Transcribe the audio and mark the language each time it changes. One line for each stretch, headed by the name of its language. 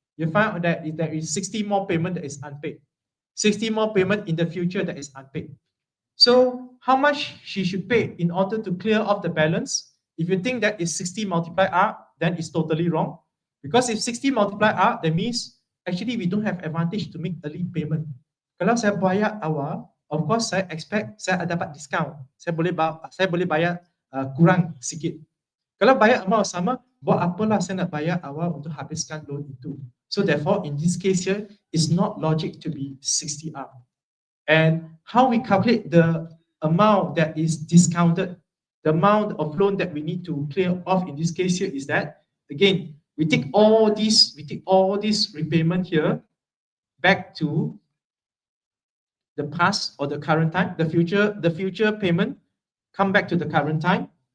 English: You find out that there is 60 more payment that is unpaid, 60 more payment in the future that is unpaid. So how much she should pay in order to clear off the balance? If you think that is 60 multiplied R, then it's totally wrong. Because if 60 multiplied R, that means actually we don't have advantage to make early payment.
Malay: Kalau saya bayar awal,
English: of course
Malay: saya expect saya dapat discount. Saya boleh bayar kurang sikit. Kalau bayar amount sama, buat apalah saya nak bayar awal untuk habiskan loan itu.
English: So therefore, in this case here, it's not logic to be 60R. And how we calculate the amount that is discounted, the amount of loan that we need to clear off in this case here is that, again, we take all this repayment here back to the past or the current time, the future payment come back to the current time.